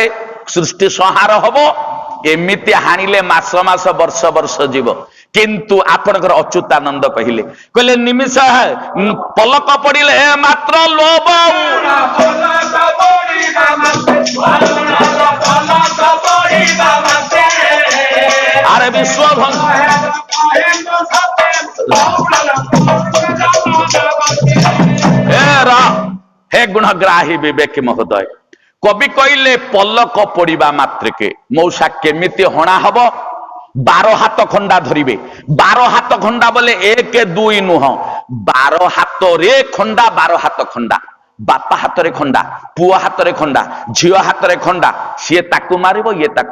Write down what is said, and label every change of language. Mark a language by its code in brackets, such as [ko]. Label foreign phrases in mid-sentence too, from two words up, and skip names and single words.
[or] ସୃଷ୍ଟି ସଂହାର ହବ, ଏମିତି ହାଣିଲେ ମାସ ମାସ ବର୍ଷ ବର୍ଷ ଯିବ। କିନ୍ତୁ ଆପଣଙ୍କର ଅଚ୍ୟୁତାନନ୍ଦ କହିଲେ ନିମିଷ ପଲକ ପଡ଼ିଲେ ମାତ୍ର ଲୋଭ, ଆରେ ବିଶ୍ୱ ହେ ଗୁଣଗ୍ରାହୀ ବିବେକ ମହୋଦୟ, କବି କହଲେ ପଲକ ପଡ଼ା ମାତ୍ରିକେ ମଉସା କେମିତି ହଣା ହବ? 12 ହାତ ଖଣ୍ଡା ଧରିବେ। 12 ହାତ ଖଣ୍ଡା ବୋଲେ 1 2 ନୁହ, 12 ହାତ ରେ ଖଣ୍ଡା, 12 ହାତ ଖଣ୍ଡା, ବାପା ହାତ ରେ ଖଣ୍ଡା, ପୁଅ ହାତ ରେ ଖଣ୍ଡା, ଝିଅ ହାତ ରେ ଖଣ୍ଡା, ସେ ତାକୁ ମାରିବ ଯେ ତାକୁ।